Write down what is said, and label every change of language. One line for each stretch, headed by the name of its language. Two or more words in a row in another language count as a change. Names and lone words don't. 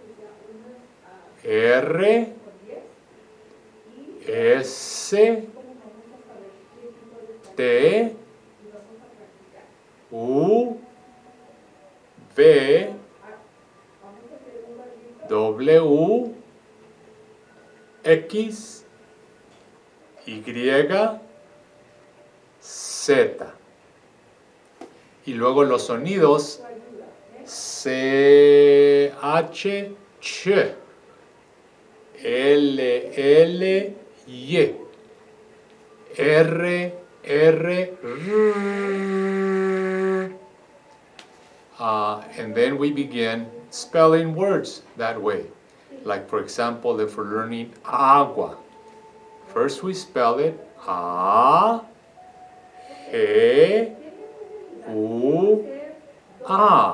Spanish: R, S, T, U, V, W, X, Y, Z. Y luego los sonidos C, H, Ch, L, L, Y, R, R, R.
English: And then we begin spelling words that way. Like, for example, if we're learning agua, first we spell it A, E, U, A.